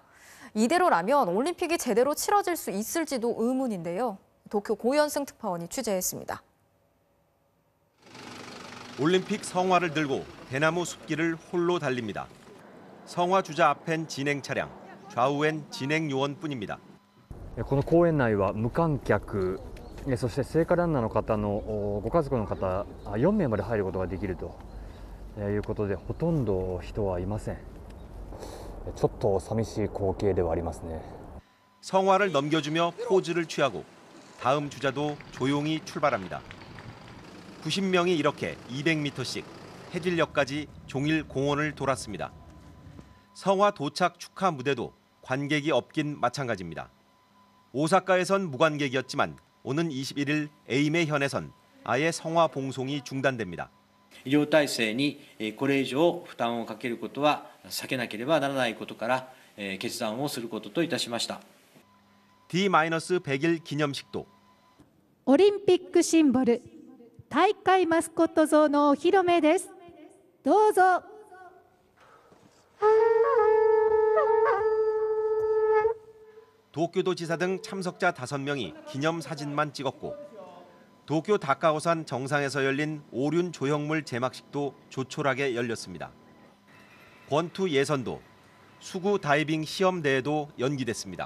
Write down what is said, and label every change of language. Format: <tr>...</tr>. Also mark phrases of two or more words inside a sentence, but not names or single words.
<ko>이대로라면 올림픽이 제대로 치러질 수 있을지도 의문인데요. 도쿄 고현승 특파원이 취재했습니다. 올림픽 성화를 들고 대나무 숲길을 홀로 달립니다. 성화 주자 앞엔 진행 차량, 좌우엔 진행 요원뿐입니다.</ko> <ja>この公園内は無観客、そして聖火ランナーの方のご家族の方4名まで入ることができるということでほとんど人はいません。ちょっと寂しい光景ではありますね。</ja> <ko>성화를 넘겨주며 포즈를 취하고 다음 주자도 조용히 출발합니다. 90명이 이렇게 200m씩 해질녘까지 종일 공원을 돌았습니다. 성화 도착 축하 무대도 관객이 없긴 마찬가지입니다. 오사카에선 무관객이었지만 오는 21일 에이메 현에선 아예 성화 봉송이 중단됩니다.</ko> <ja>医療体制にこれ以上負担をかけることは避けなければならないことから決断をすることといたしました。</ja> <ko>D-100일 기념식도</ko> <ja>オリンピックシンボル大会マスコット像のお披露目です。どうぞ。</ja> <ko>도쿄도지사 등 참석자 5명이 기념사진만 찍었고 도쿄 다카오산 정상에서 열린 오륜 조형물 제막식도 조촐하게 열렸습니다. 권투 예선도 수구 다이빙 시험 대회도 연기됐습니다.</ko>